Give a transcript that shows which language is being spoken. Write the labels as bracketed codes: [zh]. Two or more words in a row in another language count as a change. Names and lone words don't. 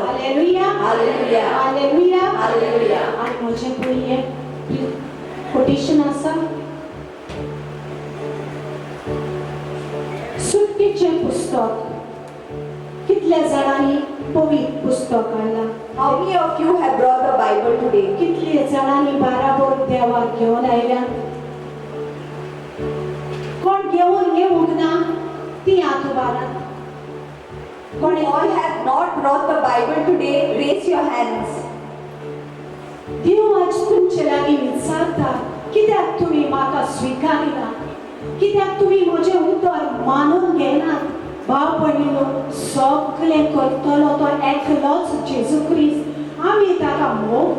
[en] Hallelujah. Hallelujah. Hallelujah. Hallelujah. [kok] आनी म्हजें पयलें कोटेशन आसा सुटकेचें पुस्तक कितल्या जाणांनी पवित्र पुस्तक हाडलां [en] How many of you have brought the Bible today? [kok] कितले जाणांनी बाराबोर देवाक घेवन आयल्या कोण घेवन येवंक ना ती हात उबारात [en] Who all have not brought the Bible today, raise your hands. [kok] देव आज तुमचे लागीं विचारता कित्याक तुमी म्हाका स्विकारिना कित्याक तुमी म्हजें उतर मानून घेनात भाव भयणीनो सगळें करतलो तो एकलोच जेजू क्रिस्त आमी ताका मोग